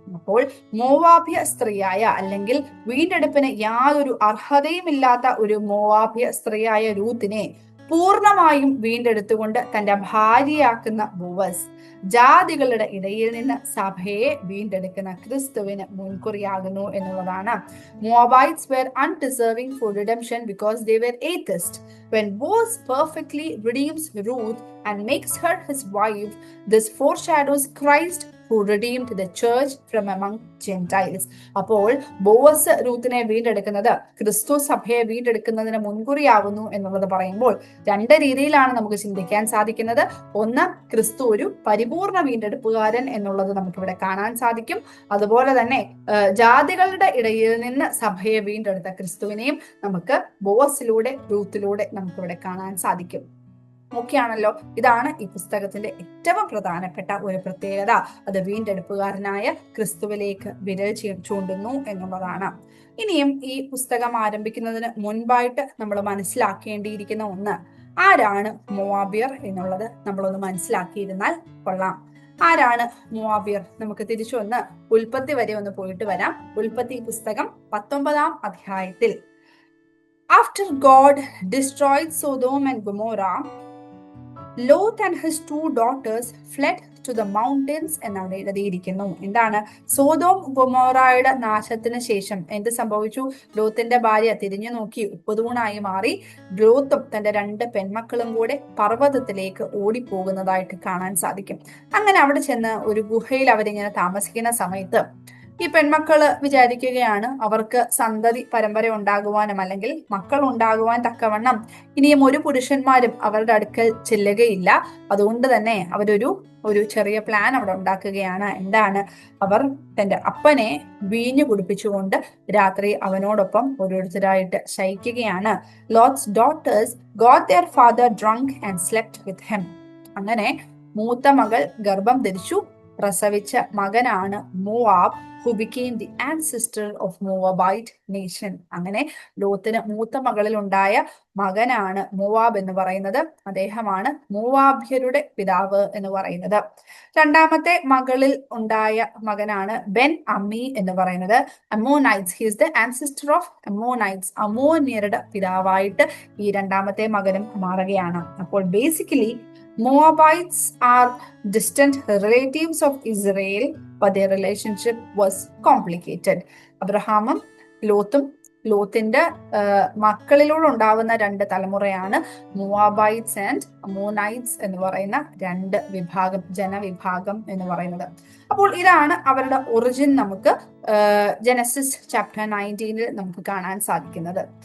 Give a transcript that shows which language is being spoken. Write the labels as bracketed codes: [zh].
[ml] അപ്പോൾ മോവാബ്യ സ്ത്രീയായ അല്ലെങ്കിൽ വീണ്ടെടുപ്പിന് യാതൊരു അർഹതയുമില്ലാത്ത ഒരു മോവാബ്യ സ്ത്രീയായ രൂത്തിനെ പൂർണ്ണമായും വീണ്ടെടുത്തുകൊണ്ട് തന്റെ ഭാര്യയാക്കുന്ന ബോവസ് ജാതികളുടെ ഇടയിൽ നിന്ന് സഭയെ വീണ്ടെടുക്കുന്ന ക്രിസ്തുവിന് മുൻകുറിയാകുന്നു എന്നുള്ളതാണ്. [en] Moabites were undeserving for redemption because they were atheists. When Boaz perfectly redeems Ruth and makes her his wife, this foreshadows Christ who redeemed the church from among Gentiles. [ml] അപ്പോൾ ബോവസ് റൂത്തിനെ വീണ്ടെടുക്കുന്നത് ക്രിസ്തു സഭയെ വീണ്ടെടുക്കുന്നതിന് മുൻകുറിയാവുന്നു എന്നുള്ളത് പറയുമ്പോൾ രണ്ട് രീതിയിലാണ് നമുക്ക് ചിന്തിക്കാൻ സാധിക്കുന്നത്. ഒന്ന്, ക്രിസ്തു ഒരു പരിപൂർണ വീണ്ടെടുപ്പുകാരൻ എന്നുള്ളത് നമുക്കിവിടെ കാണാൻ സാധിക്കും. അതുപോലെ തന്നെ ജാതികളുടെ ഇടയിൽ നിന്ന് സഭയെ വീണ്ടെടുത്ത ക്രിസ്തുവിനെയും നമുക്ക് ബോവസിലൂടെ റൂത്തിലൂടെ നമുക്കിവിടെ കാണാൻ സാധിക്കും. ഒക്കെയാണല്ലോ. ഇതാണ് ഈ പുസ്തകത്തിന്റെ ഏറ്റവും പ്രധാനപ്പെട്ട ഒരു പ്രത്യേകത. അത് വീണ്ടെടുപ്പുകാരനായ ക്രിസ്തുവിലേക്ക് വിരൽ ചൂണ്ടുന്നു എന്നുള്ളതാണ്. ഇനിയും ഈ പുസ്തകം ആരംഭിക്കുന്നതിന് മുൻപായിട്ട് നമ്മൾ മനസ്സിലാക്കേണ്ടിയിരിക്കുന്ന ഒന്ന്, ആരാണ് മോവാബ്യർ എന്നുള്ളത് നമ്മളൊന്ന് മനസ്സിലാക്കിയിരുന്നാൽ കൊള്ളാം. ആരാണ് മോവാബ്യർ? നമുക്ക് തിരിച്ചു വന്ന് ഉൽപ്പത്തി വരെ ഒന്ന് പോയിട്ട് വരാം. ഉൽപ്പത്തി പുസ്തകം 19-ാം അധ്യായത്തിൽ [en] After God destroyed Sodom and Gomorrah, Lot and his 2 daughters fled to the mountains [ml] എന്നവിടെ എഴുതിയിരിക്കുന്നു. എന്താണ്? സോദോം ഗൊമോറയുടെ നാശത്തിന് ശേഷം എന്ത് സംഭവിച്ചു? ലോത്തിന്റെ ഭാര്യ തിരിഞ്ഞു നോക്കി ഉപ്പുതൂണായി മാറി. ലോത്തും തന്റെ 2 പെൺമക്കളും കൂടെ പർവ്വതത്തിലേക്ക് ഓടിപ്പോകുന്നതായിട്ട് കാണാൻ സാധിക്കും. അങ്ങനെ അവിടെ ചെന്ന് ഒരു ഗുഹയിൽ അവരിങ്ങനെ താമസിക്കുന്ന സമയത്ത് ഈ പെൺമക്കള് വിചാരിക്കുകയാണ് അവർക്ക് സന്തതി പരമ്പര ഉണ്ടാകുവാനും അല്ലെങ്കിൽ മക്കൾ ഉണ്ടാകുവാൻ തക്കവണ്ണം ഇനിയും ഒരു പുരുഷന്മാരും അവരുടെ അടുക്കൽ ചെല്ലുകയില്ല. അതുകൊണ്ട് തന്നെ ഒരു ചെറിയ പ്ലാൻ അവിടെ ഉണ്ടാക്കുകയാണ്. എന്താണ്? അവർ തന്റെ അപ്പനെ വീഞ്ഞു കുടിപ്പിച്ചുകൊണ്ട് രാത്രി അവനോടൊപ്പം ഓരോരുത്തരായിട്ട് ശയിക്കുകയാണ്. [en] Lot's daughters got their father drunk and slept with him. [ml] അങ്ങനെ മൂത്ത മകൾ ഗർഭം ധരിച്ചു. പ്രസവിച്ച മകനാണ് Moab, [en] who became the ancestor of Moabite nation. [ml] അങ്ങനെ ലോത്തിന് മൂത്ത മകളിൽ ഉണ്ടായ മകനാണ് മോവാബ് എന്ന് പറയുന്നത്. അദ്ദേഹമാണ് മോവാബ്യരുടെ പിതാവ് എന്ന് പറയുന്നത്. രണ്ടാമത്തെ മകളിൽ ഉണ്ടായ മകനാണ് ബെൻ അമ്മി എന്ന് പറയുന്നത്. [en] Ammonites, he is the ancestor of Ammonites. [ml] അമോന്യരുടെ പിതാവായിട്ട് ഈ രണ്ടാമത്തെ മകനും മാറുകയാണ്. [en] അപ്പോൾ basically Moabites are distant relatives of Israel, but their relationship was complicated. [ml] അബ്രഹാമും ലോത്തിന്റെ മക്കളിലൂടെ ഉണ്ടാവുന്ന 2 തലമുറയാണ് മോവാബൈറ്റ്സ് ആൻഡ് അമോനൈറ്റ്സ് എന്ന് പറയുന്ന 2 ജനവിഭാഗം എന്ന് പറയുന്നത്. അപ്പോൾ ഇതാണ് അവരുടെ ഒറിജിൻ നമുക്ക് ജനസിസ് ചാപ്റ്റർ 19 നമുക്ക് കാണാൻ സാധിക്കുന്നത്.